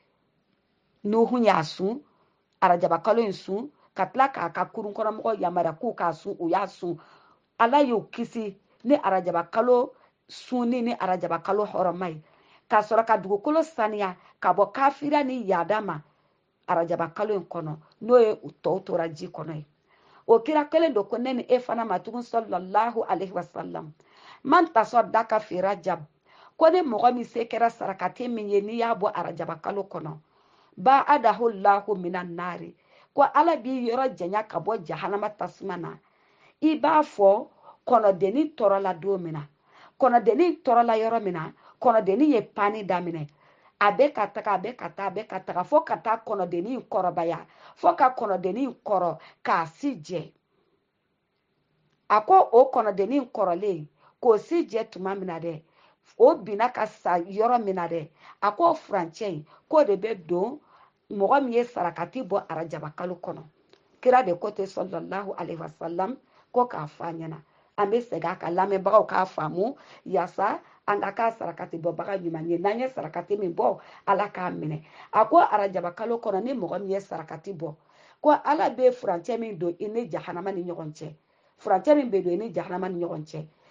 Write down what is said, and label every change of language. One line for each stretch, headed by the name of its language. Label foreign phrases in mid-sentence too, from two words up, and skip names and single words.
Bambara: nuhun y'a sun arajaba kalo in sun ka tila k'a ka kurun kɔnɔmɔgɔw yamaruya k'u k'a sun u y'a sun ala y'u kisi ni arajaba kalo sunni ni arajaba kalo hɔrɔma ye ka sɔrɔ ka dugukolo saniya ka bɔ kafiriya ni yada ma arajaba kalo in kɔnɔ n'o ye tɔw tora ji kɔnɔ ye o kira kelen don ko ne ni e fana ma tugun
Arabic: صلى الله عليه وسلم من تصدق في رجب
Bambara: ko ni mɔgɔ min se kɛra sarakati min ye n'i y'a bɔ arajaba kalo kɔnɔ
Arabic: باعده الله من النار
Bambara: ko ala b'i yɔrɔ janya ka bɔ jahanama tasuma na i b'a fɔ kɔnɔdenni tɔɔrɔla don min na kɔnɔdenni tɔɔrɔla yɔrɔ min na kɔnɔdenni ye pani daminɛ a bɛ ka taga fo ka taa kɔnɔdenni kɔrɔbaya fo ka kɔnɔdenni kɔrɔ k'a si jɛ a ko o kɔnɔdenni kɔrɔlen k'o si jɛ tuma min na dɛ o binna ka sa yɔrɔ min na dɛ a ko furancɛ in k'o de bɛ don mɔgɔ min ye sarakati bɔ arajaba kalo kɔnɔ kira de ko ten
Arabic: صلى الله عليه وسلم
Bambara: ko k'a fɔ a ɲɛna an bɛ segin a kan lamɛnbagaw k'a faamu yaasa an ka k'a sarakati bɔbaga ɲuman ye n'an ye sarakati min bɔ ala k'a minɛ a ko arajaba kalo kɔnɔ ni mɔgɔ min ye sarakati bɔ ko ala bɛ furancɛ min don i ni jahanama ni ɲɔgɔn cɛ furancɛ min bɛ don i ni jahanama ni ɲɔgɔn cɛ